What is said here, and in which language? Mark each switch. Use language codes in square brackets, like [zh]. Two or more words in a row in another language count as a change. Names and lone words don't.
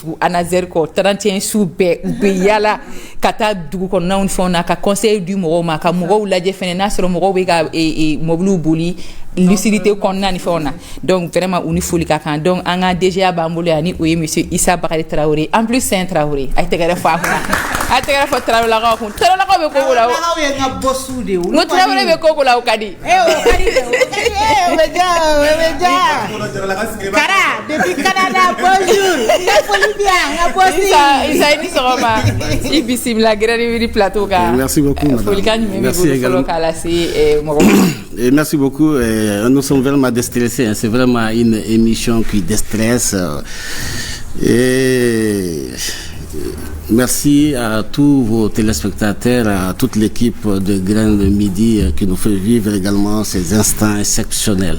[bm] tugu Anazer kɔ 31 su bɛɛ u bɛ yala ka taa dugu kɔnɔnaw ni fɛnw na ka conseil di mɔgɔw ma ka mɔgɔw lajɛ fɛnɛ n'a sɔrɔ mɔgɔw bɛ ka mobiliw boli lucidité kɔnɔna ni fɛnw na [fr] donc vraiment [bm] u ni foli ka kan donc an ka DGA b'an bolo yan ni o ye monsieur Issa Bakari Traoré [fr] en plus c'est un Traoré [bm] a ye tɛgɛrɛ fɔ a kunna a ye tɛgɛrɛ fɔ Traoré lakaw kun Traoré lakaw bɛ koko la o Traoré ye n ka bossu de ye n ko Traoré bɛ koko la o ka di o ka di o bɛ ja Kara [fr] depuis Canada bonjour [bm] n ka foli bi yan n ka bossu Issa i ni sɔgɔma i bisimila Grande Plateau kan [fr] merci beaucoup madame [bm] folikan jumɛn b'i bolo fɔlɔ k'a lase mɔgɔw [fr] ma merci beaucoup nous sommes vraiment déstressés c'est vraiment une émission qui déstresse et merci à tous vos téléspectateurs, à toute l'équipe de Grande Midi qui nous fait vivre également ces instants exceptionnels.